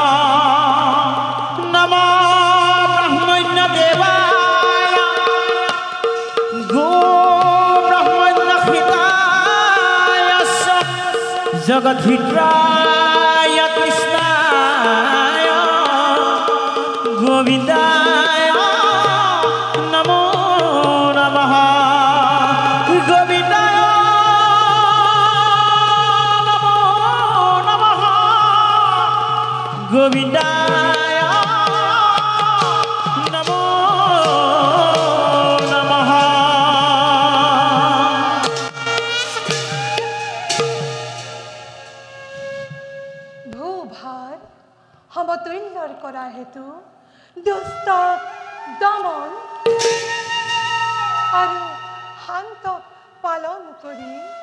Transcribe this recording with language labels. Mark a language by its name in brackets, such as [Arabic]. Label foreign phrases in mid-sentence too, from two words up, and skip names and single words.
[Sanskrit] जगद्धित्राय कृष्णाय गोविन्दाय नमो नमः। गोविन्दाय नमो नमः। गोविन्दाय नमो नमः। [Assamese] সমতুল্যৰ কৰা হেতু দুষ্ট দমন আৰু শান্ত পালন কৰি